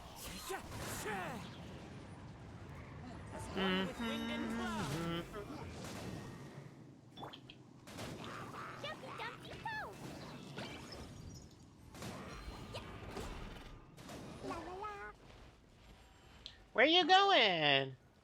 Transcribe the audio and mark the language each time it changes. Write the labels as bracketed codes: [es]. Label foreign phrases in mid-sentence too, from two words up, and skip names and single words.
[en] As one with wind and cloud. Dumpty Dumpty go! La la la! Where you going?